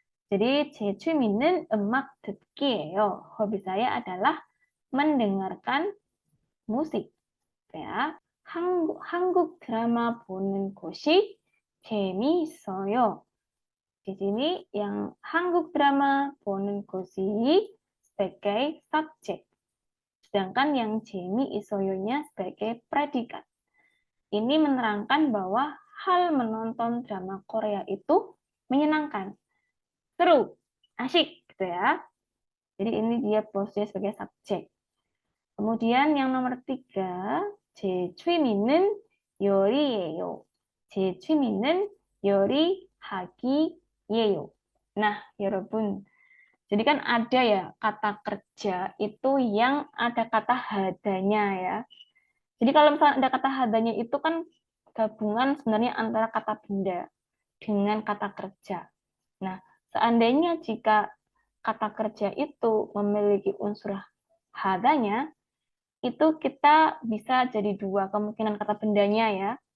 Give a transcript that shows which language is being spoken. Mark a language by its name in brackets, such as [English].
[Indonesian] Jadi [Korean] 제 취미는 음악 듣기예요. [Indonesian] Hobi saya adalah mendengarkan musik. Ya. [Korean] 한국 드라마 보는 것이 재미있어요. [Indonesian] Di sini yang 한국 drama [Korean] 보는 것이 [Indonesian] sebagai subjek. Sedangkan yang [Korean] 재미있어요 [Indonesian] nya sebagai predikat. Ini menerangkan bahwa hal menonton drama Korea itu menyenangkan, seru, asyik gitu ya. Jadi ini dia posisinya sebagai subjek. Kemudian yang nomor 3, [Korean] 제 취미는 요리예요. 제 취미는 요리하기예요. [Indonesian] Nah, 여러분, jadi kan ada ya kata kerja itu yang ada kata hadanya ya. Jadi kalau misalnya ada kata hadanya itu kan gabungan sebenarnya antara kata benda dengan kata kerja. Nah, seandainya jika kata kerja itu memiliki unsur hadanya, itu kita bisa jadi dua kemungkinan kata bendanya ya.